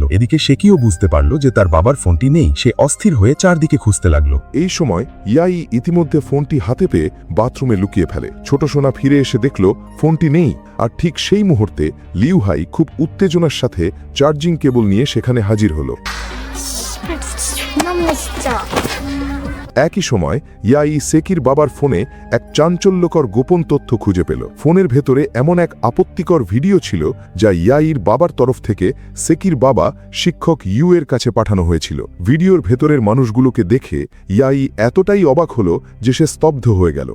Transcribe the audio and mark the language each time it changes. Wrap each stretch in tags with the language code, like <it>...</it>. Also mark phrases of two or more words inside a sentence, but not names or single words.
<bn>এদিকে শেকিও বুঝতে পারল যে তার বাবার ফোনটি নেই। সে অস্থির হয়ে চারদিকে খুঁজতে লাগলো। এই সময় ইয়াই ইতিমধ্যে ফোনটি হাতে পেয়ে বাথরুমে লুকিয়ে ফেলে। ছোট সোনা ফিরে এসে দেখল ফোনটি নেই, আর ঠিক সেই মুহূর্তে লিউ হাই খুব উত্তেজনার সাথে</bn> <en>charging cable</en> <bn>নিয়ে সেখানে হাজির হলো।</bn> <ko>존나 없네 진짜.</ko> <bn>একই সময় ইয়াই সেকির বাবার ফোনে এক চাঞ্চল্যকর গোপন তথ্য খুঁজে পেল। ফোনের ভেতরে এমন এক আপত্তিকর ভিডিও ছিল যা ইয়াইর বাবার তরফ থেকে সেকির বাবা শিক্ষক ইউ এর কাছে পাঠানো হয়েছিল। ভিডিওর ভেতরের মানুষগুলোকে দেখে ইয়াই এতটাই অবাক হলো যে সে স্তব্ধ হয়ে গেল।</bn>